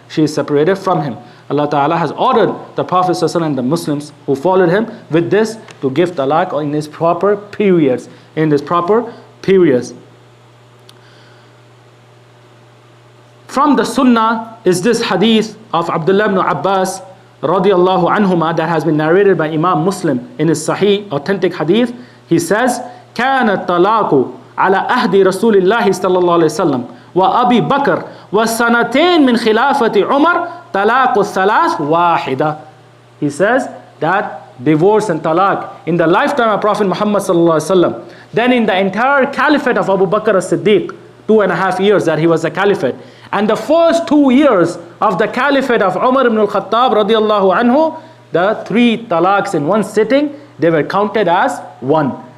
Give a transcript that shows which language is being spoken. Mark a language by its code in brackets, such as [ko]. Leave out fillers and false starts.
[en] She is separated from him. Allah Ta'ala has ordered the Prophet ﷺ and the Muslims who followed him with this to give talaq in his proper periods. In his proper periods. From the Sunnah is this hadith of Abdullah ibn Abbas radiyallahu anhuma that has been narrated by Imam Muslim in his Sahih, authentic hadith. He says, [ar] كان الطلاق على عهد رسول الله صلى الله عليه وسلم وأبي بكر والسنتين من خلافة عمر طلاق الثلاث واحدة. [en] He says that divorce and talaq in the lifetime of Prophet Muhammad sallallahu alaihi wasallam, then in the entire caliphate of Abu Bakr as-Siddiq, 2.5 years that he was a caliphate, and the first 2 years of the caliphate of Umar ibn al-Khattab radiyallahu anhu, the 3 talaqs in one sitting, they were counted as one.